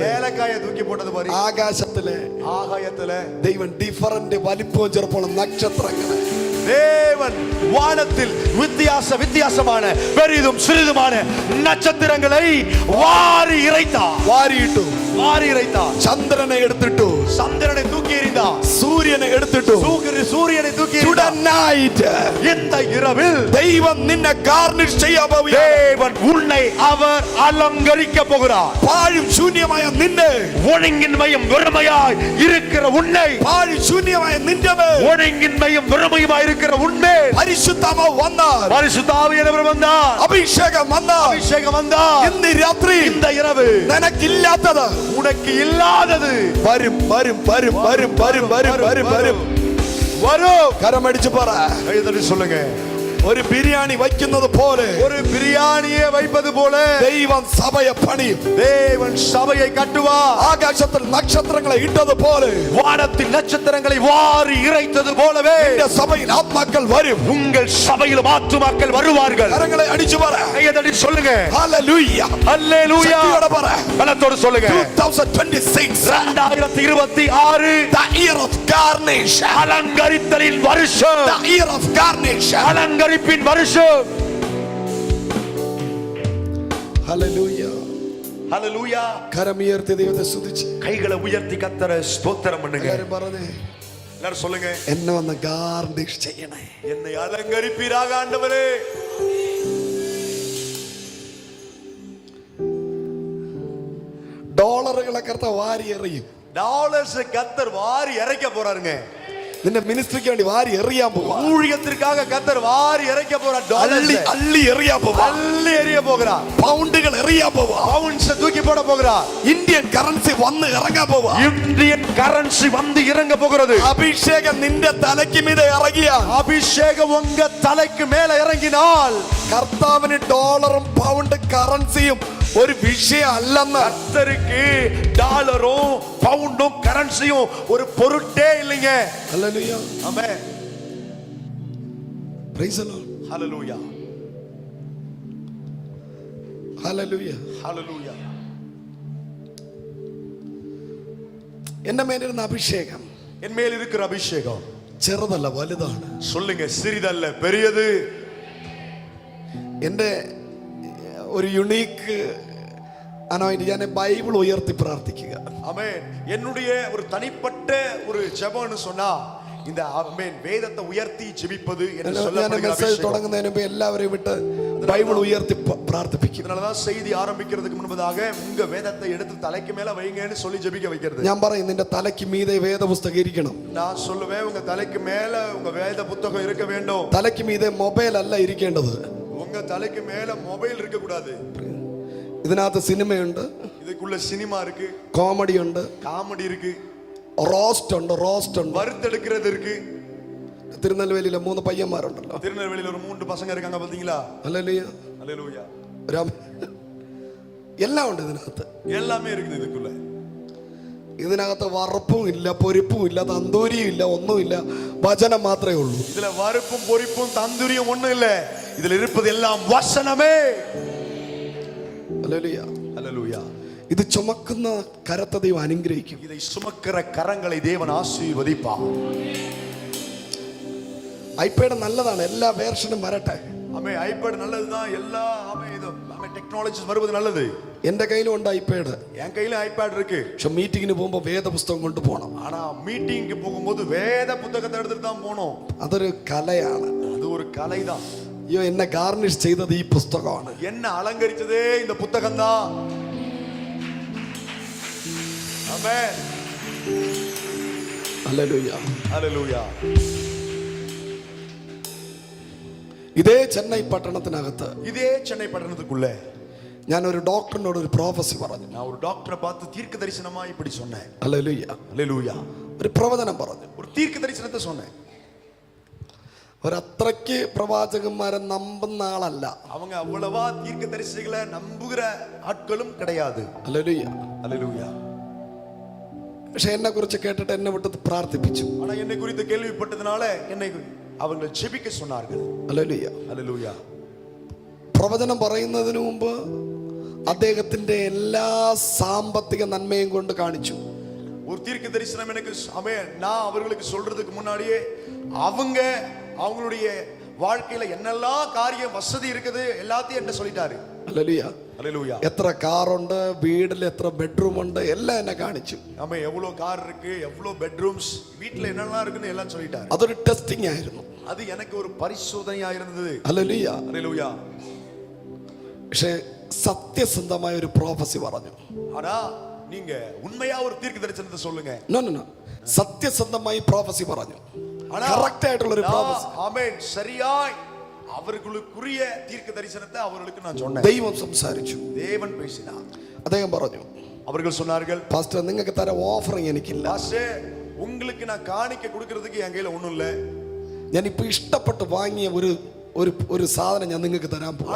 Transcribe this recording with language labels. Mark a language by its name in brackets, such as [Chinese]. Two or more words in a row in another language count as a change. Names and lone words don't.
[Tamil] ஏலக்காயை தூக்கி போட்டது மாதிரி, [Malayalam] ആകാശത്തിലെ [Tamil] ஆகாயத்துல [Malayalam] ദൈവം ഡിഫറന്റ് വലിപ്പവും ചെറുപ്പമുള്ള നക്ഷത്രങ്ങളെ, [Tamil] தேவன் வானத்தில் வித்தியாசமான பெரிதும் சிறிதுமான நட்சத்திரங்களை வாரி இறைத்தார். [Malayalam] ചന്ദ്രനെ എടുത്തിട്ടു, [Tamil] சந்திரனை தூக்கி எறிந்தார். [Malayalam] സൂര്യനെ എടുത്തിട്ടു, [Tamil] சூரியனை தூக்கி [Malayalam] നൈറ്റ്. [Tamil] இந்த இரவில் [Malayalam] ദൈവം നിന്നെ ഗാർണിഷ് ചെയ്യാൻ പോകുന്നു. [Tamil] தேவன் உன்னை அவர் அலங்கரிக்க போகிறார். [Malayalam] പാഴും ശൂന്യമായ നിന്നെ, [Tamil] ஒழுங்கின்மையும் வெறுமையாய் இருக்கிற உன்னை, [Malayalam] പാഴും ശൂന്യമായ നിന്റെ മേൽ [Tamil] ஒழுங்கின்மையும் வெறுமையுமாய் இருக்கிற இருக்கிற உண்மை [Malayalam] പരിശുദ്ധാത്മാവ് വന്നാൽ പരിശുദ്ധാവിയാനവർ വന്നാൽ അഭിഷേകം വന്നാൽ അഭിഷേകം വന്നാൽ ഇന്ന് രാത്രി [Tamil] இந்த இரவு [Malayalam] നിനക്കില്ലാത്തത് [Tamil] உனக்கு இல்லாதது [Malayalam] വരും വരും വരും വരും വരും വരും വരും വരും [Tamil] வரும். [Malayalam] കരമടിച്ചു പറ. [Tamil] கைதட்டி சொல்லுங்க. [Malayalam] ഒരു ബിരിയാണി വയ്ക്കുന്നത് പോലെ, [Tamil] ஒரு பிரியாணியை வைப்பது போல [Malayalam] ദൈവം സഭയെ പണിയും. [Tamil] தேவன் சபையை கட்டுவார். [Malayalam] ആകാശത്തിൽ നക്ഷത്രങ്ങളെ ഇട്ടത് പോലെ [Tamil] வானத்தில் நட்சத்திரங்களை வாரி இறைத்தது போலவே [Malayalam] നിന്റെ സഭയിൽ ആത്മാക്കൾ വരും. [Tamil] உங்கள் சபையில் ஆத்துமாக்கள் வருவார்கள். [Malayalam] കരങ്ങളെ അടിച്ചു പറ. [Tamil] கைதட்டி சொல்லுங்க. [Malayalam] ഹല്ലേലൂയ. [Tamil] அல்லேலூயா. [Malayalam] ശക്തിയോടെ പറ. [Tamil] பலத்தோடு சொல்லுங்க. 2026 2026 [English] the year of carnation. [Tamil] அலங்கரித்தலின் வருஷம். [English] The year of carnation. [Tamil] அலங்கரிப்பின் வருஷம். [Malayalam] ഹല്ലേലൂയ. [Tamil] ஹல்லேலூயா. [Malayalam] കരമുയർത്തി ദൈവത്തെ സ്തുതിച്ച് [Tamil] கைகளை உயர்த்தி கர்த்தரை ஸ்தோத்திரம் பண்ணுங்க. [Malayalam] എല്ലാവരും പറഞ്ഞേ, [Tamil] எல்லாரும் சொல்லுங்க. [Malayalam] എന്നെ വന്ന് ഗാർണിഷ് ചെയ്യണേ. [Tamil] என்னை அலங்கரிப்பீராக ஆண்டவரே. [Malayalam] ഡോളറുകളെ കർത്താവ് വാരി എറിയും. [Tamil] டாலர்ஸ் கர்த்தர் வாரி இறைக்க போறாருங்க. [Malayalam] നിന്റെ മിനിസ്ട്രിക്ക് വേണ്ടി വാരി എറിയാൻ പോവാ. [Tamil] ஊழியத்திற்காக கர்த்தர் வாரி இறைக்க போறார். [Malayalam] അള്ളി [Tamil] டாலர்ஸ் [Malayalam] അള്ളി എറിയാൻ പോവാ. [Tamil] அள்ளி எறிய போகிறார். [Malayalam] പൗണ്ടുകൾ എറിയാൻ പോവാ. [Tamil] பவுண்ட்ஸ் தூக்கி போட போகிறார். [Malayalam] ഇന്ത്യൻ കറൻസി വന്ന് ഇറങ്ങാൻ പോവാ. [Tamil] இந்தியன் கரன்சி வந்து இறங்க போகிறது. [Malayalam] അഭിഷേകം നിന്റെ തലയ്ക്ക് മീതെ ഇറങ്ങിയ [Tamil] அபிஷேகம் உங்க தலைக்கு மேல இறங்கினால் [Malayalam] കർത്താവിന് ഡോളറും പൗണ്ട് കറൻസിയും ഒരു വിഷയം അല്ലെന്ന്. [Tamil] கர்த்தருக்கு டாலரும் பவுண்டும் கரன்சியும் ஒரு பொருட்டே இல்லைங்க. [Malayalam] ഹല്ലേലൂയ. [Tamil] ஆமென். [English] Praise the Lord. [Tamil] ஹல்லேலூயா. [Malayalam] ഹല്ലേലൂയ. [Tamil] ஹல்லேலூயா. [Malayalam] എന്റെ മേലിരുന്ന അഭിഷേകം [Tamil] என் மேல் இருக்கிற அபிஷேகம் [Malayalam] ചെറുതല്ല, വലുതാണ്. [Tamil] சொல்லுங்க, சிறிதல்ல பெரியது. [Malayalam] എൻ്റെ ഒരു [English] unique anoint, [Malayalam] ഞാൻ ബൈബിൾ ഉയർത്തി പ്രാർത്ഥിക്കുക. [Tamil] ஆமென். என்னுடைய ஒரு தனிப்பட்ட ஒரு ஜெபம்னு சொன்னா இந்த ஆமென் வேதத்தை உயர்த்தி ஜெபிப்பது என்று [Malayalam] ഞാൻ [Tamil] சொல்லப்படுகிற [Malayalam] മെസ്സേജ് [Tamil] அபிஷேகம். [Malayalam] തുടങ്ങുന്നതിന് മുമ്പ് എല്ലാവരെയും വിട്ട് ബൈബിൾ ഉയർത്തി പ്രാർത്ഥിപ്പിക്കും. [Tamil] இதனாலதான் செய்தி ஆரம்பிக்கிறதுக்கு முன்பதாக உங்க வேதத்தை எடுத்து தலைக்கு மேல வைங்கன்னு சொல்லி ஜெபிக்க வைக்கிறது. [Malayalam] ഞാൻ പറയും, നിന്റെ തലയ്ക്ക് മീതെ വേദപുസ്തകം ഇരിക്കണം. [Tamil] நான் சொல்லுவேன், உங்க தலைக்கு மேல உங்க வேத புத்தகம் இருக்க வேண்டும். [Malayalam] തലയ്ക്ക് മീതെ മൊബൈൽ അല്ല ഇരിക്കേണ്ടത്. [Tamil] உங்க தலைக்கு மேல மொபைல் இருக்க கூடாது. [Malayalam] ഇതിനകത്ത് സിനിമയുണ്ട്, [Tamil] இதுக்குள்ள சினிமா இருக்கு, [Malayalam] കോമഡി ഉണ്ട്, [Tamil] காமெடி இருக்கு, [Malayalam] റോസ്റ്റ് ഉണ്ട്, [Tamil] வறுத்தெடுக்கிறது இருக்கு. [Malayalam] തിരുനെൽവേലിയിലെ 3 പയ്യന്മാരുണ്ടല്ലോ. [Tamil] திருநெல்வேலியில ஒரு 3 பசங்க இருக்காங்க பாத்தீங்களா? [Malayalam] ഹല്ലേലൂയ. [Tamil] அல்லேலூயா. [Malayalam] എല്ലാം ഉണ്ട് ഇതിനകത്ത്. [Tamil] எல்லாமே இருக்குது இதுக்குள்ள. [Malayalam] ഇതിനകത്ത് വറുപ്പും ഇല്ല, പൊരിപ്പും ഇല്ല, തന്തൂരിയും ഇല്ല, ഒന്നുമില്ല, വചനം മാത്രമേ ഉള്ളൂ. [Tamil] இதுல வறுப்பும் பொரிப்பும் தந்தூரியும் ஒண்ணும் இல்ல. இதுல இருப்பது எல்லாம் வசனமே. [Malayalam] ഹല്ലേലൂയ. [Tamil] அல்லேலூயா. [Malayalam] ഇത് ചുമക്കുന്ന കരത്തെ ദൈവം അനുഗ്രഹിക്കും. [Tamil] இதை சுமக்கிற கரங்களை தேவன் ஆசீர்வதிப்பார். [Malayalam] ഐപാഡ് നല്ലതാണ്, എല്ലാ വേർഷനും വരട്ടെ. [Tamil] ஆமே, ஐபேட் நல்லதுதான். எல்லா ஆமே இது ஆமே டெக்னாலஜிஸ் வருவது நல்லது. [Malayalam] എന്റെ കയ്യിലും ഉണ്ട് ഐപാഡ്. [Tamil] என் கையில ஐபேட் இருக்கு. [Malayalam] പക്ഷെ മീറ്റിങ്ങിന് പോകുമ്പോൾ വേദപുസ്തകം കൊണ്ടുപോകണം. [Tamil] ஆனா மீட்டிங்க்கு போகும்போது வேத புத்தகத்தை எடுத்துட்டு தான் போகணும். [Malayalam] അതൊരു കലയാണ്. [Tamil] அது ஒரு கலை தான். [Malayalam] അയ്യോ, എന്നെ ഗാർണിഷ് ചെയ്തത് ഈ പുസ്തകമാണ്. [Tamil] என்ன அலங்கரிச்சதே இந்த புத்தகம் தான். ஆமென். [Malayalam] ഹല്ലേലൂയ. [Tamil] ஹல்லேலூயா. [Malayalam] ഇതേ ചെന്നൈ പട്ടണത്തിനകത്ത് [Tamil] இதே சென்னை பட்டணத்துக்குள்ள [Malayalam] ഞാൻ ഒരു ഡോക്ടറിനോട് ഒരു പ്രോഫസി പറഞ്ഞു. [Tamil] நான் ஒரு டாக்டரை பார்த்து தீர்க்க தரிசனமா இப்படி சொன்னேன். [Malayalam] ഹല്ലേലൂയ. [Tamil] ஹல்லேலூயா. [Malayalam] ഒരു പ്രവചനം പറഞ്ഞു. [Tamil] ஒரு தீர்க்க தரிசனத்தை சொன்னேன். [Malayalam] ഒരത്രയ്ക്ക് പ്രവാചകന്മാരെ നമ്പുന്ന ആളല്ല. [Tamil] அவங்க அவ்வளவா தீர்க்க தரிசிகளை நம்புகிற ஆட்களும் கிடையாது. [Malayalam] ഹല്ലേലൂയ. [Tamil] ஹல்லேலூயா. [Malayalam] പക്ഷെ എന്നെ കുറിച്ച് കേട്ടിട്ട് എന്നെ വിട്ട് പ്രാർത്ഥിപ്പിച്ചു. [Tamil] ஆனா என்னை குறித்து கேள்விப்பட்டதனால என்னை அவங்க ஜெபிக்க சொன்னார்கள். [Malayalam] ഹല്ലേലൂയ. [Tamil] ஹல்லேலூயா. [Malayalam] പ്രവചനം പറയുന്നതിന് മുമ്പ് അദ്ദേഹത്തിന്റെ എല്ലാ സാമ്പത്തിക നന്മയും കൊണ്ട് കാണിച്ചു. [Tamil] ஒரு தீர்க்க தரிசனம் எனக்கு நான் அவர்களுக்கு சொல்றதுக்கு முன்னாடியே அவங்க அவங்களுடைய வாழ்க்கையில என்னெல்லாம் காரியம் வசதி இருக்குது எல்லாத்தையும் என்ன சொல்லிட்டாரு. [Malayalam] ഹല്ലേലൂയ. [Tamil] ஹல்லேலூயா. [Malayalam] എത്ര കാറുണ്ട്, വീട്ടിൽ എത്ര ബെഡ്റൂം ഉണ്ട്, എല്ലാം എന്നെ കാണിച്ചു. [Tamil] ஆமே, எவ்வளவு கார் இருக்கு, எவ்வளவு பெட்ரூம்ஸ், வீட்ல என்னெல்லாம் இருக்குன்னு எல்லாம் சொல்லிட்டாரு. [Malayalam] അതൊരു ടെസ്റ്റിംഗ് ആയിരുന്നു. [Tamil] அது எனக்கு ஒரு பரிசோதனையா இருந்தது. [Malayalam] ഹല്ലേലൂയ. [Tamil] ஹல்லேலூயா. [Malayalam] പക്ഷെ സത്യസന്ധമായ ഒരു പ്രോഫസി പറഞ്ഞു. [Tamil] ஆனா நீங்க உண்மையா ஒரு தீர்க்க தரிசனத்தை சொல்லுங்க. [English] no no no, [Malayalam] സത്യസന്ധമായി പ്രോഫസി പറഞ്ഞു. കറക്റ്റ് ആയിട്ടുള്ള ഒരു പ്രോമിസ്. ആമേൻ. [Tamil] சரியாய் அவர்களுக்குரிய தீர்க்க தரிசனத்தை அவர்களுக்கு நான் சொன்னேன். [Malayalam] ദൈവം സംസാരിച്ചു, [Tamil] தேவன் பேசினார். [Malayalam] അദ്ദേഹം പറഞ്ഞു, [Tamil] அவர்கள் சொன்னார்கள், [Malayalam] പാസ്റ്റർ നിങ്ങൾക്ക് തരാൻ ഓഫറിങ് എനിക്കില്ല. [Tamil] பாஸ்டர் உங்களுக்கு நான் காணிக்க கொடுக்கிறதுக்கு என் கையில ஒண்ணும் இல்ல. [Malayalam] ഞാനിപ്പോ ഇഷ്ടപ്പെട്ട് വാങ്ങിയ ഒരു സാധനം ഞാൻ നിങ്ങൾക്ക് തരാൻ പോകും.